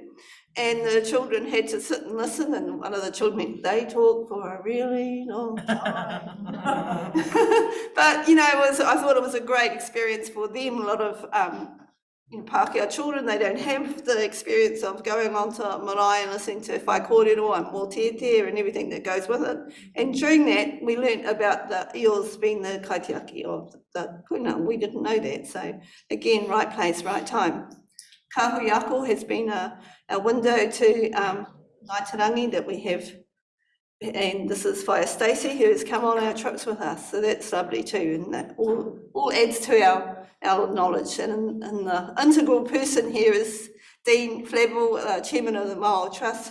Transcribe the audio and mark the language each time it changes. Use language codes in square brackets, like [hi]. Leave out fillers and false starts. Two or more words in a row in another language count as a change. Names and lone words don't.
[en] And the children had to sit and listen, and one of the children went, they talk for a really long time. But you know, I thought it was a great experience for them. A lot of Pākehā children, they don't have the experience of going onto marae and listening to [mi] whai kōrero [en] and mōtete and everything that goes with it. And during that, we learnt about the eels being the kaitiaki of the puna. We didn't know that. So again, right place, right time. Kahui ako has been a window to Ngaitarangi that we have. And this is Whaia Stacey, who has come on our trips with us. So that's lovely too. And that all adds to our knowledge. And the integral person here is Dean Flavel, Chairman of the Mauao Trust.